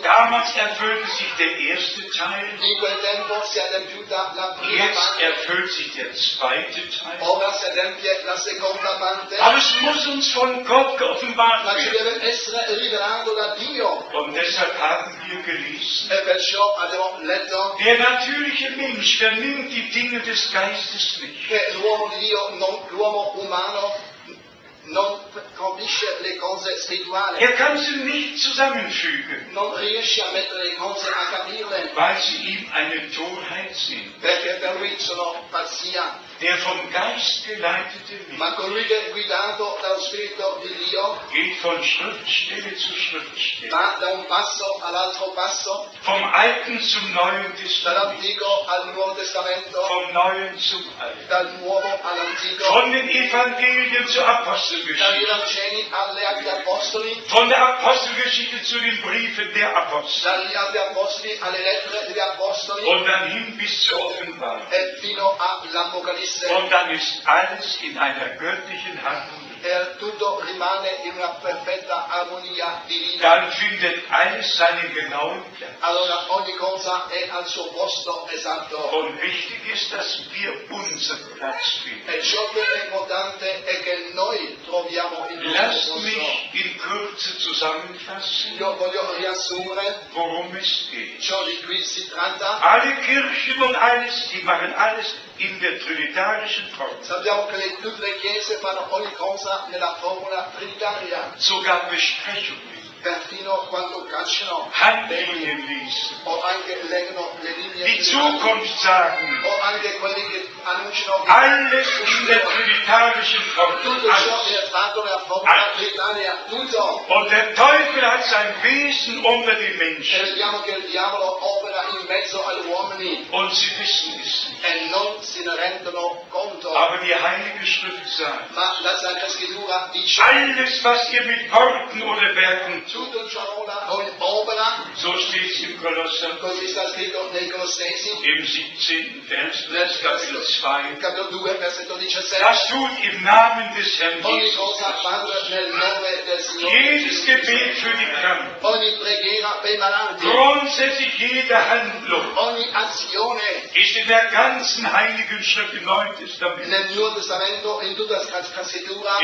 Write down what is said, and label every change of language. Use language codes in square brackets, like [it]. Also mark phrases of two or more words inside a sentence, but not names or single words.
[de] Damals erfüllte sich der erste Teil, [it] In quel tempo si è adempiuta la prima [de] jetzt [it] parte, [de] erfüllt sich der zweite Teil. [it] ora si adempie la seconda parte, [de] Aber es muss uns von Gott geoffenbart [it] ma ci [de] werden. [it] deve essere rivelato da Dio. [de] Und deshalb haben wir gelesen, [it] E perciò abbiamo letto [de] der natürliche Mensch vernimmt die Dinge des Geistes nicht. [it] che l'uomo di Dio, l'uomo umano, non capisce le cose spirituali, [de] Er kann sie nicht zusammenfügen, [it] non riesce a mettere le cose a capirle, [de] weil sie ihm eine Torheit sind. [it] perché per lui sono pazzia. [de] Der vom Geist geleitete Mensch [it] Ma colui che è guidato dallo Spirito di Dio [de] geht von Schriftstelle zu Schriftstelle, [it] va da un passo all'altro passo, [de] vom Alten zum Neuen Testament, [it] dall'Antico al Nuovo Testamento, [de] vom Neuen zum Alten, [it] dal Nuovo all'Antico, [de] von den Evangelien zur [it] dagli [de] Apostelgeschichte, [it] Vangeli agli Apostoli, [de] von der Apostelgeschichte zu den Briefen der Apostel [it] dagli altri Apostoli alle lettere degli Apostoli [de] und dann hin bis zur Offenbarung. [it] e fino all'Apocalisse. [de] Und dann ist alles in einer göttlichen Harmonie. [it] E tutto rimane in una perfetta armonia divina. [de] Dann findet alles seinen genauen Platz. [it] Allora ogni cosa è al suo posto esatto. [de] Und wichtig ist, dass wir unseren Platz finden. [it] E ciò che è importante è che noi troviamo il nostro [de] Lasst [it] posto. [de] mich in Kürze zusammenfassen, [it] Io voglio riassumere [de] worum es geht. [it] ciò di cui si tratta. [de] Alle Kirchen und alles, die machen alles in der trinitarischen Form. [it] Sappiamo che tutte le chiese fanno ogni cosa nella formula trinitaria, [de] Sogar Besprechungen, [it] perfino quando cacciano [de] Handlinien lesen, [it] o anche leggono le linee [de] die Zukunft sagen. [it] o anche quelli che annunciano [de] Alles in der trinitarischen Form. [it] tutto ciò [de] Alles. [it] che è fatto nella formula trinitaria, tutto. [de] Und der Teufel hat sein Wesen unter die [it] E [de] Menschen. [it] vediamo che il diavolo opera in mezzo agli uomini [de] Und sie wissen es nicht. [it] e non se ne rendono conto. [de] Aber die Heilige Schrift sagt, [it] Ma la Sacra Scrittura dice [de] alles, was ihr mit Worten oder Werken tut, [it] tutto ciò con opera, [de] so steht es im Kolosser, [it] così sta scritto nei Colossesi, [de] im 17. Vers, des Kapitel 2. [it] capitolo 2, versetto 17. [de] Das tut im Namen des Herrn [it] Ogni [de] Jesus. [it] cosa fatto nel nome del Signore. [de] Jedes Gebet für die Kranken, [it] Ogni preghiera per i malati, [de] grundsätzlich jede Handlung, [it] ogni azione [de] ist in der ganzen Heiligen Schrift im Neuen Testament [it] nel Nuovo Testamento, in tutta la Scrittura,